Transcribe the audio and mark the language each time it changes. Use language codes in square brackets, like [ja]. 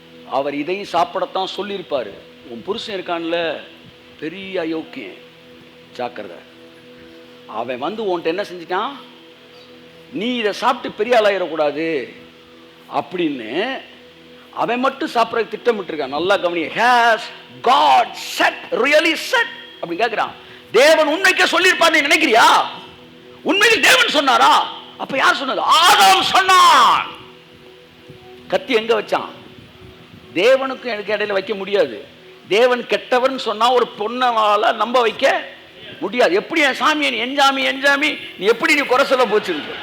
[ta] அவர் இதையும் சாப்பிடத்தான் சொல்லியிருப்பாரு. உன் புருஷன் இருக்கான்ல பெரிய அயோக்கியம், ஜாக்கிரதை. அவன் உன்கிட்ட என்ன செஞ்சிட்டான், நீ இதை சாப்பிட்டு பெரிய ஆளாயிடக்கூடாது அப்படின்னு அவன் மட்டும் சாப்பிட்ற திட்டமிட்டு இருக்கான். நல்லா கவனி. [en] Has God said, really said [ta] அப்படின்னு கேட்கிறான். தேவன் உண்மைக்கே சொல்லியிருப்பான்னு நினைக்கிறியா? உண்மையில் தேவன் சொன்னாரா? அப்ப யார் சொன்னது? ஆதாம் சொன்னான். கத்தி எங்க வச்சான்? தேவனுக்கும் எனக்கு இடையில வைக்க முடியாது. தேவன் கெட்டவன் சொன்னா ஒரு பொண்ணால நம்ப வைக்க முடியாது. எப்படி என் சாமி, என் சாமி, என் சாமி, நீ எப்படி நீ குறை சொல்ல போச்சு?